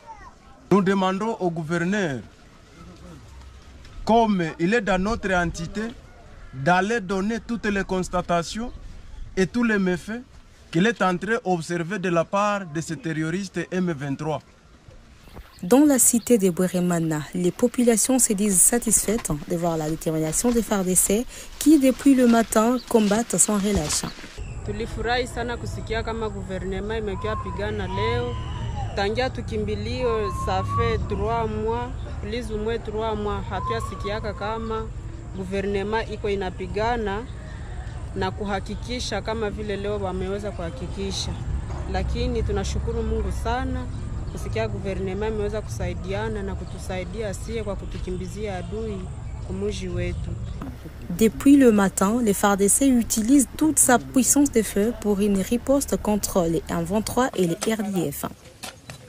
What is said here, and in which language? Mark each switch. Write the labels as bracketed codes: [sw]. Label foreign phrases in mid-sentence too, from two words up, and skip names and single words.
[fr] Nous demandons au gouverneur, comme il est dans notre entité, d'aller donner toutes les constatations et tous les méfaits qu'il est en train d'observer de la part de ces terroristes M23. Dans la cité de Bourimana, les populations se disent satisfaites de voir la détermination des FARDC qui, depuis le matin, combattent sans relâche. [sw] Tulifurahi sana kusikia kama gouvernement imekuwa pigana leo. Tangia tukimbilio [fr] ça fait 3 mois, plus ou moins 3 mois, [sw] hatuyasikiaka kama gouvernement iko inapigana na kuhakikisha kama vile leo wameweza kuhakikisha. Lakini tunashukuru Mungu sana kusikia gouvernement imeweza kusaidiana na kutusaidia sie kwa kutukimbizia adui kumuji wetu. [fr] Depuis le matin, les FARDC utilisent toute sa puissance de feu pour une riposte contre les M23 et les RDF.